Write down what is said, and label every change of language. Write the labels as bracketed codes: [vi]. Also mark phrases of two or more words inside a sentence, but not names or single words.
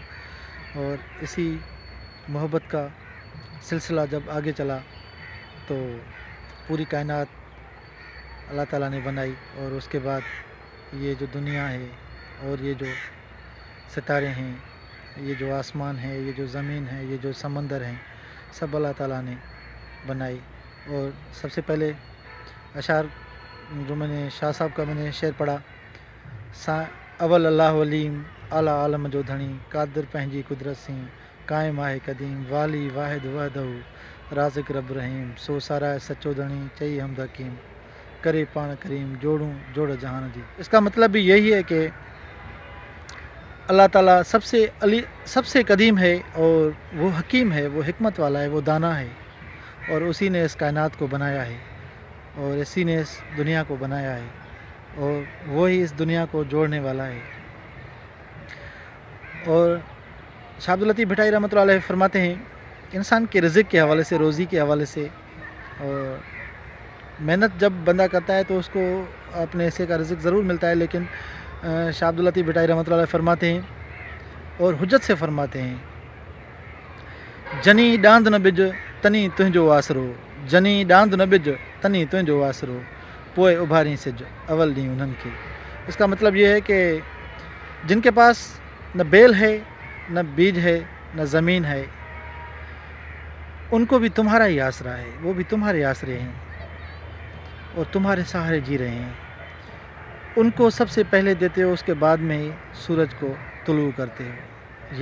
[hi] और इसी मोहब्बत का सिलसिला जब आगे चला तो पूरी कायनात अल्लाह ताला ने बनाई, और उसके बाद ये जो दुनिया है और ये जो सितारे हैं, ये जो आसमान है, ये जो ज़मीन है, ये जो समंदर हैं, सब अल्लाह ताला ने बनाई। और सबसे पहले अशार जो मैंने शाह साहब का मैंने शेर पढ़ा, [sd] अवल अल्लाह वलीम आला आलम जो धणी, कादिर पंहिंजी कुदरत सी, कायम आहे क़दीम, वाली वाहिद वहदहू राज़िक रब रहीम, सो सारा सचो धणी चई हमद हकीम, करे पाण करीम जोड़ूं जोड़ जहान जी। [hi] इसका मतलब भी यही है कि अल्लाह ताला सबसे कदीम है और वो हकीम है, वो हिकमत वाला है, वो दाना है, और उसी ने इस कायनात को बनाया है और इसी ने इस दुनिया को बनाया है, और वो ही इस दुनिया को जोड़ने वाला है। और शाह अब्दुल लतीफ़ भट्टाई रहमतुल्लाह अलैह फरमाते हैं, इंसान के रिज़्क़ के हवाले से, रोज़ी के हवाले से, और मेहनत जब बंदा करता है तो उसको अपने हिस्से का रिज़्क़ ज़रूर मिलता है, लेकिन शाह अब्दुल लतीफ़ भट्टाई रहमतुल्लाह अलैह फरमाते हैं और हुज्जत से फरमाते हैं, [sd] जनी डांद न बिज तनी तुंहिंजो आसरो, जनी डांद न बिज तनी तुंहिंजो आसरो, पोए उभारी सिज अवल ॾींहुं उन्हनि खे। [hi] इसका मतलब ये है कि जिनके पास न बेल है, न बीज है, न ज़मीन है, उनको भी तुम्हारा ही आसरा है, वो भी तुम्हारे आसरे हैं और तुम्हारे सहारे जी रहे हैं। उनको सबसे पहले देते हो, उसके बाद में ही सूरज को तुलू करते हो।